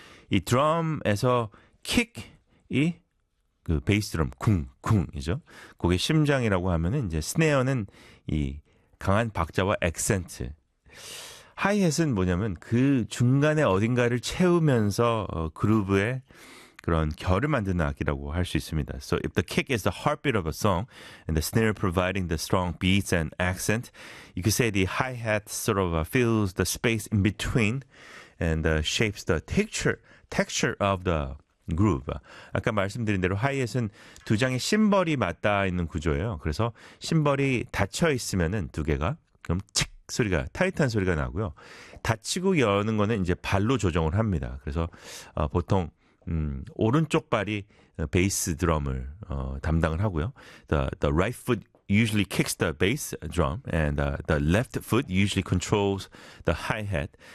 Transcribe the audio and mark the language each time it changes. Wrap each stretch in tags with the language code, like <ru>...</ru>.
<ko>이 드럼에서 킥이 그 베이스 드럼 쿵쿵이죠. 곡의 심장이라고 하면은 이제 스네어는 이 강한 박자와 액센트. 하이햇은 뭐냐면 그 중간에 어딘가를 채우면서 그루브의 그런 결을 만드는 악기라고 할 수 있습니다.</ko> <en>So if the kick is the heartbeat of a song and the snare providing the strong beats and accent, you could say the hi-hat sort of fills the space in between and shapes the texture of the groove.</en> <ko>아까 말씀드린 대로 하이햇은 두 장의 심벌이 맞닿아 있는 구조예요. 그래서 심벌이 닫혀 있으면은 두 개가 그럼 칙 소리가 타이트한 소리가 나고요. 닫히고 여는 거는 이제 발로 조정을 합니다. 그래서 보통 오른쪽 발이 베이스 드럼을 담당을 하고요.</ko> <en>The right foot usually kicks the bass drum and the left foot usually controls the hi-hat.</en>